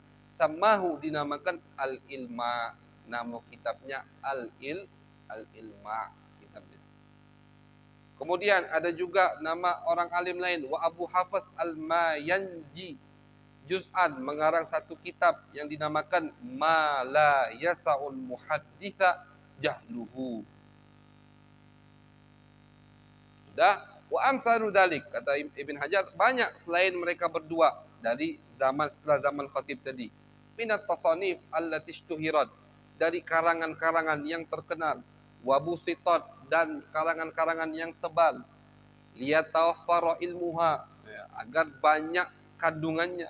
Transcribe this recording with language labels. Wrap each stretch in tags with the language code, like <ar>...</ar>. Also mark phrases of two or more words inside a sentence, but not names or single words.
<id>Samahu, dinamakan Al-Ilma, nama kitabnya Al-Ilma kitabnya. Kemudian ada juga nama orang alim lain, wa Abu Hafiz Al-Mayanji, juz'an, mengarang satu kitab yang dinamakan Ma la yasa'ul muhadditha jahluhu. Sudah.</id> <ar>وأمثال ذلك,</ar> <id>kata Ibn Hajar, banyak selain mereka berdua dari zaman setelah zaman Khatib tadi.</id> <ar>من التصانيف التي اشتهرت,</ar> <id>dari karangan-karangan yang terkenal,</id> <ar>وبسطت,</ar> <id>dan karangan-karangan yang tebal,</id> <ar>ليتوفر علمها,</ar> <id>ya, agar banyak kandungannya.</id>